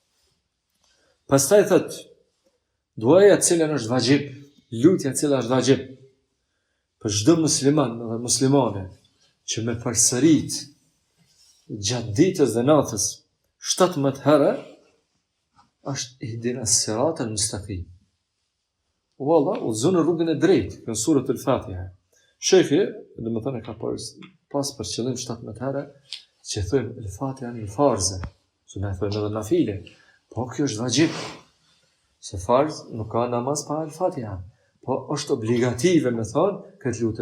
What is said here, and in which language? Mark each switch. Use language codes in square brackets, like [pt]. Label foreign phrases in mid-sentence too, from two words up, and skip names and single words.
[sq] Pastaj thot, duaja e cila është vajib, lutja e cila është vajib për çdo musliman dhe muslimane që me përsërit gjatë ditës dhe natës 17 herë është [ar] اهدنا الصراط المستقيم. [sq] Wallah, udhëzon rrugën e drejtë në surën al-Fatiha. Sheikhi, domethënë ka pas për qëllim 17 herë që thojmë al-Fatiha në farze, që na thojmë edhe nafile. Po kjo është vajib. Se farz nuk ka namaz pa al-Fatiha. Po është obligative me thonë këtë lutë.